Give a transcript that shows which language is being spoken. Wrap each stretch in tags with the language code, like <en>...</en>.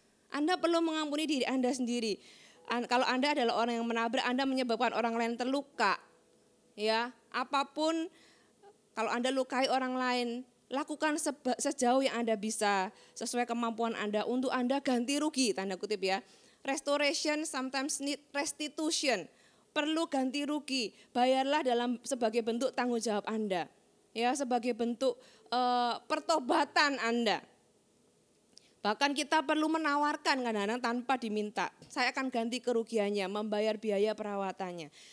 <id>Anda perlu mengampuni diri Anda sendiri. Kalau Anda adalah orang yang menabrak, Anda menyebabkan orang lain terluka. Ya, apapun, kalau Anda lukai orang lain, lakukan sejauh yang Anda bisa, sesuai kemampuan Anda, untuk Anda ganti rugi, tanda kutip ya.</id> <en>Restoration sometimes need restitution.</en> <id>Perlu ganti rugi, bayarlah sebagai bentuk tanggung jawab Anda, ya sebagai bentuk pertobatan Anda. Bahkan kita perlu menawarkan kadang-kadang tanpa diminta, saya akan ganti kerugiannya, membayar biaya perawatannya.</id>